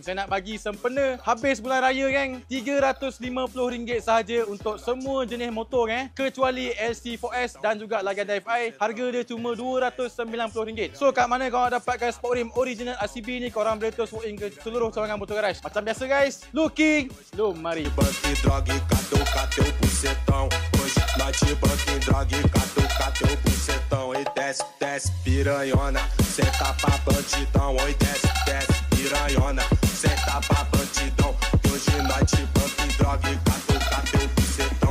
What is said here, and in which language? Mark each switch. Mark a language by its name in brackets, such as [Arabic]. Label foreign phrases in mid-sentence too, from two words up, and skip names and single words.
[Malay] Saya nak bagi sempena habis bulan raya geng, RM350 sahaja untuk semua jenis motor kecuali SC4S dan juga Legenda FI. Harga dia cuma RM290. So kat mana korang dapatkan Sportrim original RCB ni, korang boleh terus [English] walk in [Malay] ke seluruh cawangan motor garage. Macam biasa guys, looking, jom mari. [Portuguese] E desce, desce, piranhona, senta pra bandidão. Oi, desce, desce, piranhona, senta pra bandidão. E hoje nós te banca em droga e catuca teu bucetão.